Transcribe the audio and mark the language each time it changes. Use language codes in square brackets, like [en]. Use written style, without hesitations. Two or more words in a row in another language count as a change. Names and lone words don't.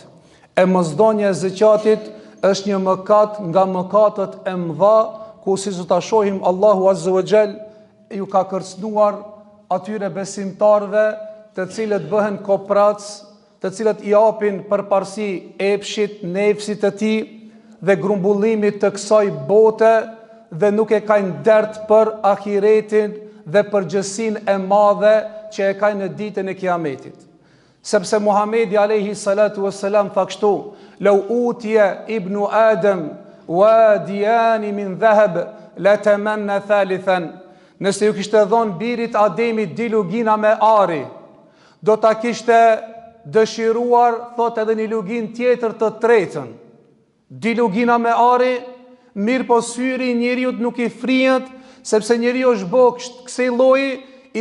[sq] E mosdhënia e zeqatit është një mëkat nga mëkatet e mëdha, ku si do ta shohim Allahu [ar] عز وجل [sq] ju ka kërcënuar atyre besimtarve të cilët bëhen koprac, të cilët i japin përparësi epshit, nefsit të tij dhe grumbullimit të kësaj bote dhe nuk e kanë dert për ahiretin dhe përgjegjësinë e madhe që e kanë në ditën e Kiametit. Sepse Muhamedi [ar] عليه الصلاة والسلام [sq] tha kështu: [ar] لو أوتي ابن آدم واديا من ذهب لتمنى ثالثا." [sq] Nëse ju kishte dhënë birit Ademit dilugina me ari, do ta kishte dëshiruar, thot, edhe një lugin tjetër të tretën. Dilugina me ari, mirë po syri njeriut nuk i frihet, sepse njeriu është bë kësaj lloji i